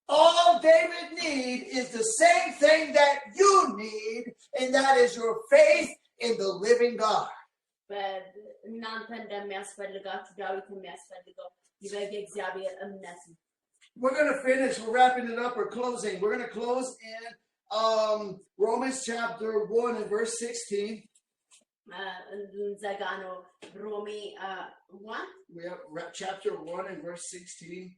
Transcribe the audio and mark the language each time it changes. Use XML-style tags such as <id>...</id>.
<en>All David needs is the same thing that you need, and that is your faith in the living God.</en> <am>እናንተ እንደሚያስፈልጋችሁ ዳዊት የሚያስፈልገው የእግዚአብሔር እምነት ነው</am> <en>We're going to finish. We're wrapping it up. We're closing. We're going to close in Romans chapter 1 and verse 16.</en> <am>እንዘጋ ነው ሮሜ 1</am> <en>We have chapter 1 and verse 16.</en>